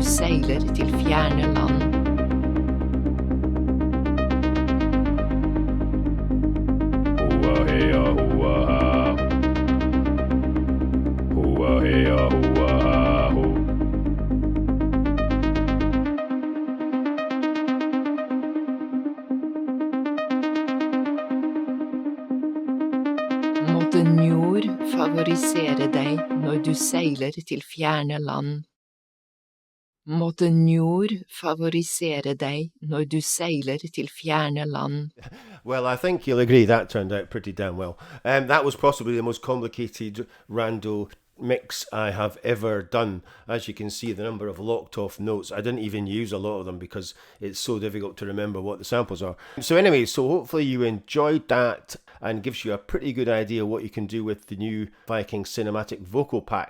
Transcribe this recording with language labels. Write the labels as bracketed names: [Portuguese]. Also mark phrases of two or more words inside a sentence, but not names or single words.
[Norwegian] seiler til fjerne land. Hua hea hua ha. Hua hea hua ha ho. Måtte njord favorisere deg når du seiler til fjerne land. Måtte njord favorisere deg når du seiler til fjerne land. [English] Well, I think you'll agree that turned out pretty damn well. That was possibly the most complicated Rando mix I have ever done. As you can see, the number of locked off notes, I didn't even use a lot of them because it's so difficult to remember what the samples are. So anyway, so hopefully you enjoyed that and gives you a pretty good idea what you can do with the new Viking Cinematic Vocal Pack.